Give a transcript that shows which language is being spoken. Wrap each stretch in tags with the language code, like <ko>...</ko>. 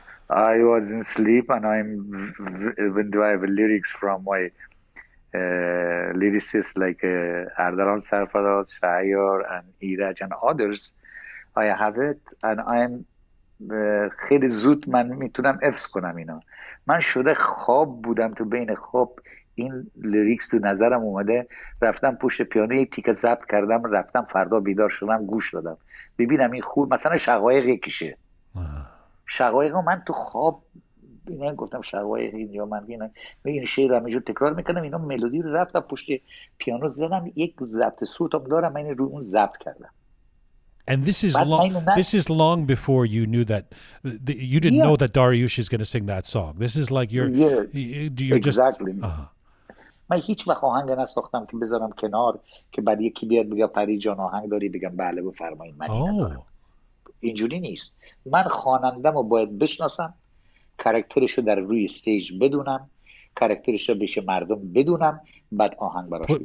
<en>I was in sleep, and even though I have lyrics from my lyricists like Ardalan Sarfaraz, Shahayar, and Iraj, and others, I have it, and I'm</en> <fa>خیلی زود من میتونم حفظ کنم اینا. من شده خواب بودم، تو بین خواب این لیریکس تو نظرم اومده، رفتم پشت پیانو یک تیکه ضبط کردم، رفتم فردا بیدار شدم گوش دادم ببینم این خوب. مثلا شقایق یکیشه. شقایق من تو خواب اینا گفتم شقایق اینجا من این شعر همینجور تکرار میکنم، اینا ملودی رو رفتم پشت پیانو زدم، یک ضبط صوتم دارم، من رو اون ضبط کردم.</fa> <en>And this is long before you knew that you didn't know that Dariush is going to sing that song. This is like you're exactly.</en> <fa>من هیچ وقت آهنگ نساختم که بذارم کنار که بعد یکی بیاد بگه فرید جان آهنگ داری، بگم بله بفرمایید من ندارم. اینجوری نیست. من خوانندم رو باید بشناسم، کاراکترش رو در روی استیج بدونم، کاراکترش رو بشه مردم بدونم، بعد آهنگ براش بسازم.</fa>